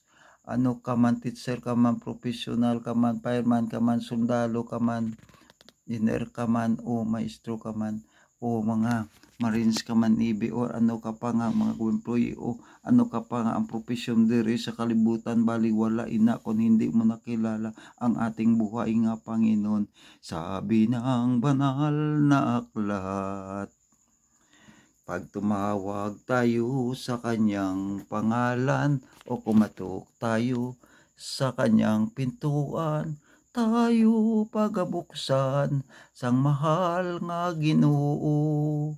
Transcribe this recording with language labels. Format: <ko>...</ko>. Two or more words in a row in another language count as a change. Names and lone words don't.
<hil>Ano ka man, teacher ka man, professional ka man, fireman ka man, sundalo ka man, engineer ka man, o maestro ka man, o mga marines ka man, Navy, or ano ka pa nga mga employee, o ano ka pa nga ang profesyon diri sa kalibutan,</hil> <tl>baliwala ina kung hindi mo nakilala ang ating buhay nga Panginoon. Sabi ng banal na aklat, pag tumawag tayo sa kanyang pangalan, o kumatok tayo sa kanyang pintuan, tayo pagabuksan</tl> <hil>sang mahal nga Ginoo.</hil>